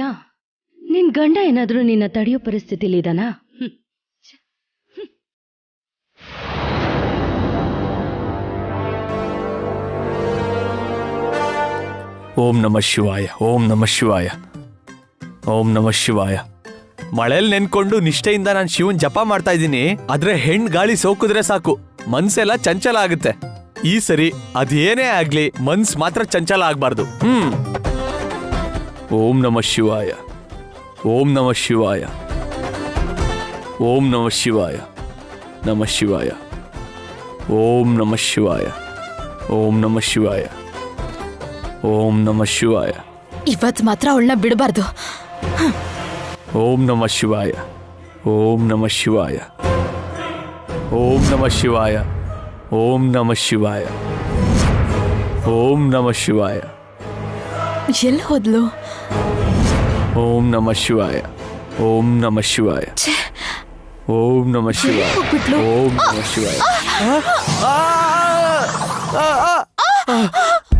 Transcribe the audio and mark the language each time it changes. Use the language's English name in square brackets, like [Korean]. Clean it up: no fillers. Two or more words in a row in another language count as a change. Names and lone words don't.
[Kannada] ನಿನ್ ಗಂಡ ಏನಾದ್ರೂ ನಿನ್ನ ತಡೆಯೋ ಪರಿಸ್ಥಿತಿಲಿ ಇದಾನಾ? [Sanskrit] ಓಂ ನಮಃ ಶಿವಾಯ, ಓಂ ನಮಃ ಶಿವಾಯ, ಓಂ ನಮಃ ಶಿವಾಯ. [Kannada] ಮಳೆಯಲ್ಲಿ ನೆನ್ಕೊಂಡು ನಿಷ್ಠೆಯಿಂದ ನಾನು ಶಿವನ್ ಜಪ ಮಾಡ್ತಾ ಇದ್ದೀನಿ. ಆದ್ರೆ ಹೆಣ್ ಗಾಳಿ ಸೋಕಿದ್ರೆ ಸಾಕು, ಮನ್ಸೆಲ್ಲ ಚಂಚಲ ಆಗುತ್ತೆ. ಈ ಸರಿ ಅದೇನೇ ಆಗ್ಲಿ, ಮನ್ಸ್ ಮಾತ್ರ ಚಂಚಲ ಆಗ್ಬಾರ್ದು. [Sanskrit] ಓಂ ನಮಃ ಶಿವಾಯ, ಓಂ ನಮಃ ಶಿವಾಯ, ಓಂ ನಮಃ ಶಿವಾಯ, ನಮಃ ಶಿವಾಯ, ಓಂ ನಮಃ ಶಿವಾಯ, ಓಂ ನಮಃ ಶಿವಾಯ, ಓಂ ನಮಃ ಶಿವಾಯ. [Kannada] ಇವತ್ ಮಾತ್ರ ಅವಳನ್ನ ಬಿಡಬಾರ್ದು. [Sanskrit] ಓಂ ನಮಃ ಶಿವಾಯ, ಓಂ ನಮಃ ಶಿವಾಯ, ಓಂ ನಮಃ ಶಿವಾಯ, ಓಂ ನಮಃ ಶಿವಾಯ, ಓಂ ನಮಃ ಶಿವಾಯ. [Kannada] ಎಲ್ಲಿ ಹೋದ್ಲು? [Sanskrit] ಓಂ ನಮಃ ಶಿವಾಯ, ಓಂ ನಮಃ ಶಿವಾಯ, ಓಂ ನಮಃ ಶಿವಾಯ, ಓಂ ನಮಃ ಶಿವಾಯ.